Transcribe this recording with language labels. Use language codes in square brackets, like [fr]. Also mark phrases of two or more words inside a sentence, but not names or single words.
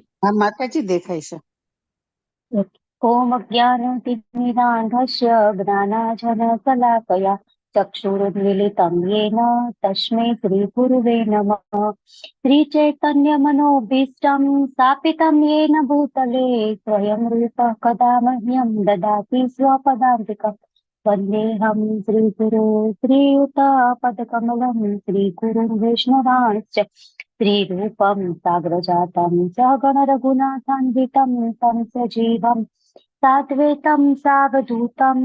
[gu] હા માતાજી, દેખાય છે. [sa] ઓમ અજ્ઞાનતિમિરાન્ધસ્ય જ્ઞાનાંજનશલાકયા ચક્ષુરુન્મિલિतं येन તસ્मै શ્રીગુરુવે નમઃ. શ્રીચૈતન્યમનોભીષ્ટં સ્થાપિतं येन भूतले स्वयं रूपः कदा मह्यं ददाति स्वपदान्तिकम्. वन्देऽहं श्रीगुरो श्रीयुतपदकमलं श्रीगुरुं वैष्णवांश्च श्रीरूपं साग्रजातं सगण रघुनाथान्वितं तं सजीवं साद्वैतं सावधूतं